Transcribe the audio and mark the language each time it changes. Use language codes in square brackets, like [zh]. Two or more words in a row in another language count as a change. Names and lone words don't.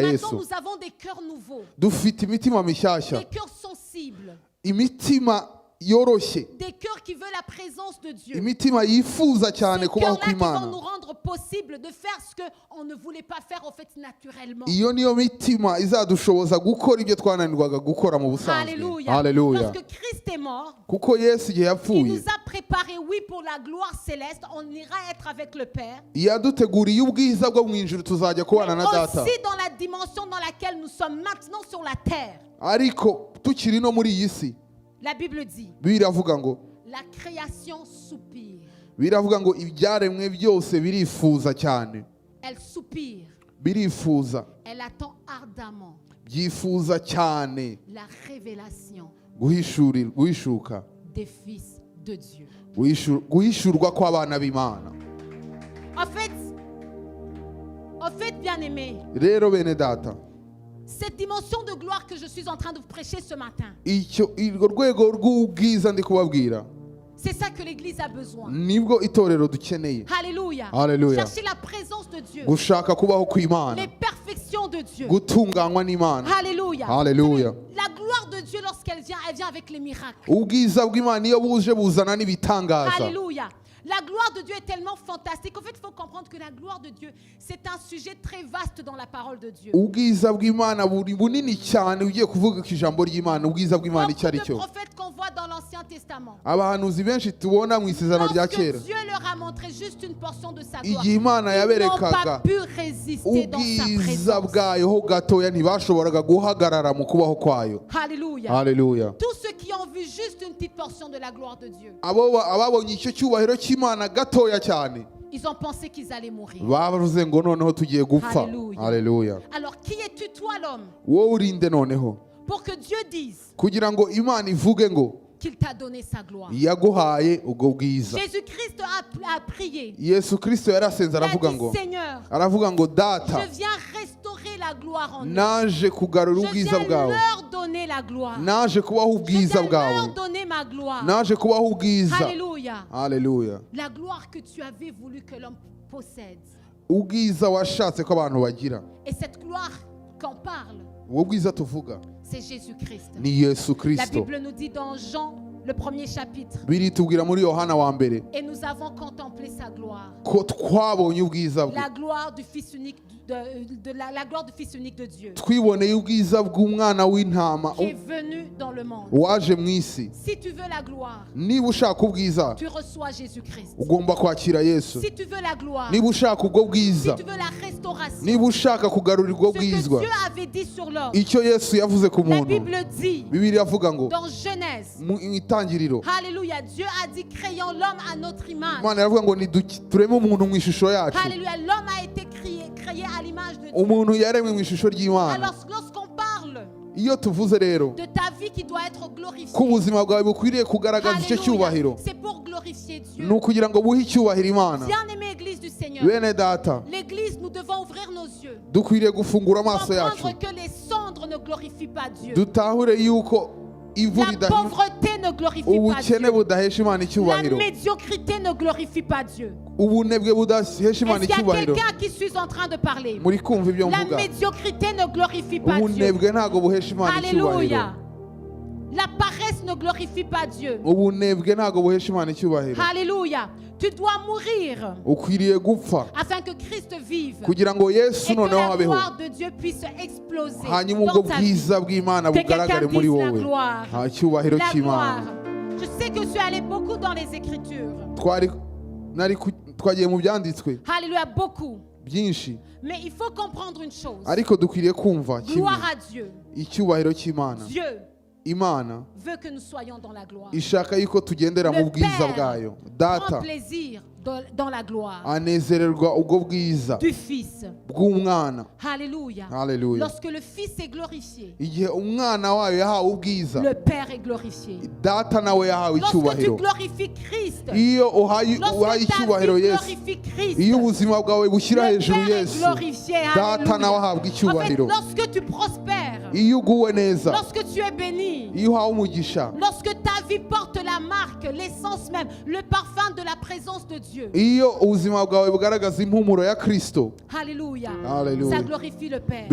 [fr] Maintenant, Yesu. nous avons des cœurs nouveaux, [rw] Dufite imitima mishyashya, [fr] des cœurs sensibles, [rw] imitima yoroshye, [fr] des cœurs qui veulent la présence de Dieu. [rw] imitima yifuza cyane [fr] Ces [rw] kubaho [fr] cœurs-là qui vont [rw] kw'Imana. [fr] nous rendre possible de faire ce qu'on ne voulait pas faire en fait naturellement. [rw] Iyo niyo mitima izadushoboza gukora ibyo twananirwaga gukora mu busanzwe. [fr] Alléluia. [rw] Haleluya. [fr] Lorsque Christ est mort, [rw] Kuko Yesu igihe [fr] il [rw] yapfuye [fr] nous a préparé, oui, pour la gloire céleste. On ira être avec le Père. [rw] yaduteguriye ubwiza bwo mu ijuru tuzajya kubana na data. [fr] Aussi dans la dimension dans laquelle nous sommes maintenant sur la terre. [rw] Ariko tukiri no muri iyi si, [fr] La Bible dit, [rw] biravuga ngo [fr] la création soupire. [rw] biravuga ngo ibyaremwe byose birifuza cyane, [fr] Elle soupire. [rw] birifuza, [fr] Elle attend ardemment [rw] byifuza cyane [fr] la révélation [rw] guhishuka, [fr] des fils de Dieu. [rw] guhishurwa kw'abana b'Imana. [fr] En fait, bien-aimés, [rw] Rero bene data, [fr] cette dimension de gloire que je suis en train de vous prêcher ce matin, [rw] urwo rwego rw'ubwiza ndi kubabwira [fr] c'est ça que l'Église a besoin. [rw] nibwo itorero dukeneye. [fr] Alléluia. Alléluia. Chercher la présence de Dieu, [rw] Gushaka kubaho kw'Imana, [fr] les perfections de Dieu. [rw] gutunganywa n'Imana. [fr] Alléluia. Alléluia. La gloire de Dieu, lorsqu'elle vient, elle vient avec les miracles. [rw] Ubwiza bw'Imana iyo buje buzana n'ibitangaza. [fr] Alléluia. La gloire de Dieu est tellement fantastique. En fait, il faut comprendre que la gloire de Dieu, c'est un sujet très vaste dans la parole de Dieu. [rw] Ubwiza bw'Imana buri bunini cyane ugiye kuvuga ku ijambo ry'Imana, ubwiza bw'Imana icyo ari [fr] Beaucoup de [rw] cyo. [fr] prophètes qu'on voit dans l'Ancien Testament. [rw] Abahanuzi benshi tubona mu isezerano rya [fr] Lorsque [rw] kera, [fr] Dieu leur a montré juste une portion de sa gloire, [rw] igihe Imana [fr] ils n'ont [rw] yaberekaga [fr] pas pu résister dans sa [rw] ubwiza [fr] présence. [rw] bwayo ho gatoya, ntibashoboraga guhagarara mu kubaho kwayo. [fr] Alléluia. [rw] Haleluya. [fr] Tous ceux qui ont vu juste une petite portion de la gloire de Dieu, [rw] Ababonye icyo cyubahiro cy'Imana gatoya cyane, [fr] ils ont pensé qu'ils allaient mourir. [rw] bavuze ngo noneho tugiye gupfa. Haleluya. Haleluya. [fr] Alors, qui es-tu, toi, l'homme, [rw] Wowe urinde noneho [fr] pour que Dieu dise [rw] kugira ngo Imana ivuge ngo [fr] qu'il t'a donné sa gloire? [rw] yaguhaye ubwo bwiza. [fr] Jésus-Christ a prié. [rw] Yesu Kristo yarasenze [fr] Il a [rw] aravuga [fr] dit, [rw] ngo [fr] Seigneur, [rw] aravuga ngo data, [fr] je viens restaurer restaurer la gloire en eux. [rw] naje kugarura [fr] Je [rw] ubwiza [fr] viens [rw] bwawe, [fr] leur donner la gloire. [rw] naje kubaho [fr] Je [rw] ubwiza [fr] viens [rw] bwawe, [fr] leur donner ma gloire. [rw] naje kubaho ubwiza. [fr] Alléluia. [rw] Haleluya. [fr] La gloire que tu avais voulu que l'homme possède. [rw] Ubwiza washatse ko abantu bagira, [fr] Et cette gloire qu'on parle, [rw] ubwo bwiza tuvuga [fr] c'est Jésus-Christ. [rw] ni Yesu [fr] La [rw] Kristo. [fr] Bible nous dit dans Jean, le premier chapitre, [rw] Biritubwira muri Yohana wa mbere [fr] et nous avons contemplé sa gloire. [rw] ko twabonye ubwiza bwe, [fr] La gloire du Fils unique la gloire du Fils unique de Dieu [rw] twiboneye ubwiza bw'umwana w'intama [fr] qui est venu dans le monde. [rw] waje mu isi. [fr] Si tu veux la gloire, [rw] Niba ushaka ubwiza [fr] tu reçois Jésus-Christ. [rw] ugomba kwakira Yesu. [fr] Si tu veux la gloire, [rw] Niba ushaka ubwo [fr] si [rw] bwiza, [fr] tu veux la restauration, [rw] niba ushaka kugarura ubwo [fr] ce que [rw] bwizwa, [fr] Dieu avait dit sur l'homme, [rw] icyo Yesu yavuze ku [fr] la [rw] muntu, [fr] Bible dit [rw] Bibiliya avuga ngo [fr] dans Genèse, [rw] mu itangiriro [fr] Alléluia, Dieu a dit créons l'homme à notre image. [rw] Imana iravuga ngo tureme umuntu mu ishusho yacu. [fr] Alléluia, l'homme a été créé à l'image de Dieu. [rw] Umuntu yaremwe mu ishusho ry'Imana. [fr] Alors lorsqu'on parle [rw] Iyo tuvuze rero [fr] de ta vie qui doit être glorifiée, [rw] ko ubuzima bwawe bukwiriye kugaragaza icyo cyubahiro, [fr] Alléluia, c'est pour glorifier Dieu. [rw] ni ukugira ngo buhe icyubahiro Imana. [fr] Bien-aimée Église du Seigneur, [rw] Bene data, [fr] l'Église, nous devons ouvrir nos yeux, [rw] dukwiriye gufungura amaso yacu, [fr] comprendre que les cendres ne glorifient pas Dieu. [rw] dutahure yuko ivu [fr] La [rw] ridahima, [fr] pauvreté ne glorifie pas [rw] ubukene [fr] Dieu. [rw] budahesha Imana [fr] La [rw] icyubahiro, [fr] médiocrité ne glorifie pas Dieu. [rw] ubunebwe budahesha Imana [fr] Est-ce qu'il y a [rw] icyubahiro. [fr] quelqu'un qui suis en train de parler? [rw] Muri kumva ibyo [fr] La [rw] mvuga? [fr] médiocrité ne glorifie pas Dieu. [rw] Ubunebwe ntabwo buhesha Imana icyubahiro. [fr] Alléluia. La paresse ne glorifie pas Dieu. [rw] Ubunebwe ntabwo buhesha Imana icyubahiro. [fr] Alléluia. Tu dois mourir [rw] Ukwiriye gupfa [fr] afin que Christ vive [rw] kugira ngo Yesu [fr] et que [rw] noneho [fr] la [rw] abeho, [fr] gloire de Dieu puisse exploser [rw] hanyuma ubwo [fr] dans ta vie. [rw] bwiza bw'Imana [fr] Que [rw] bugaragare [fr] quelqu'un [rw] muri [fr] dise la [rw] wowe. [fr] gloire. [rw] Icyubahiro [fr] La [rw] cy'Imana. [fr] gloire. Je sais que je suis allé beaucoup dans les Écritures. [rw] Twagiye mu byanditswe [fr] Alléluia, beaucoup. [rw] byinshi, [fr] Mais il faut comprendre une chose. [rw] ariko dukwiriye kumva kimwe: [fr] Gloire à Dieu. [rw] icyubahiro cy'Imana. [fr] Dieu [rw] Imana [fr] veut que nous soyons dans la gloire. [rw] ishaka yuko tugendera mu [fr] Le [rw] bwiza [fr] Père [rw] bwayo. [fr] prend [rw] Data [fr] plaisir dans la gloire [rw] anezererwa ubwo bwiza [fr] du Fils. [rw] bw'umwana. [fr] Alléluia. [rw] Haleluya. [fr] Lorsque le Fils est glorifié, [rw] Igihe umwana wayo yahawe ubwiza, [fr] le Père est glorifié. [rw] data nawe yahawe [fr] Lorsque tu [rw] icyubahiro. [fr] glorifies Christ, [rw] Iyo uhaye [fr] lorsque ta [rw] icyubahiro [fr] vie [rw] Yesu, [fr] glorifie Christ, [rw] iyo ubuzima bwawe bushyira [fr] le [rw] hejuru [fr] Père est [rw] Yesu, [fr] glorifié. [rw] data nawe [fr] Alléluia. [rw] ahabwa [fr] En fait, [rw] icyubahiro. [fr] lorsque tu prospères, [rw] Iyo uguwe neza, [fr] lorsque tu es béni, [rw] iyo uhawe umugisha, [fr] lorsque ta vie porte la marque, l'essence même, le parfum de la présence de Dieu. [rw] iyo ubuzima bwawe bugaragaza impumuro ya Kristo, [fr] Alléluia. Alléluia. Ça glorifie le Père.